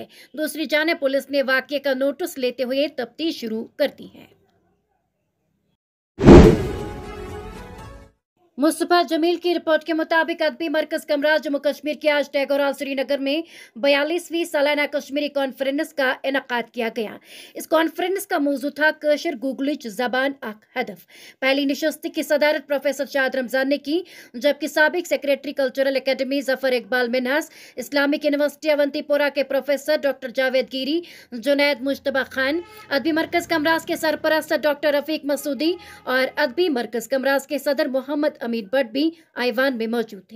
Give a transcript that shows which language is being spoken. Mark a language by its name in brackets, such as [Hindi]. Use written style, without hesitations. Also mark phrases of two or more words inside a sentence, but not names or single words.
[Urdu] دوسری جانب پولیس نے واقعے کا نوٹس لیتے ہوئے تفتیش شروع کر دی ہے. مصطفیٰ جمیل کی رپورٹ کے مطابق ادبی مرکز کمراز جموں کشمیر کے ہیش ٹیگ اور سرینگر میں 42ویں سالانہ کشمیری کانفرنس کا انعقاد کیا گیا. اس کانفرنس کا موضوع تھا [Kashmiri] کٲشُر گوگلِچ زَبان اَکھ ہَدف. [Urdu] پہلی نشست کی صدارت پروفیسر شاد رمضان نے کی، جبکہ سابق سیکرٹری کلچرل اکیڈمی ظفر اقبال منہاس، اسلامک یونیورسٹی اونتی پورہ کے پروفیسر ڈاکٹر جاوید گری، جنید مشتبا خان، ادبی مرکز کمراز کے سرپرست ڈاکٹر رفیق مسعودی اور ادبی مرکز کمراز کے صدر محمد امیر بھٹ بھی ایوان میں موجود تھے.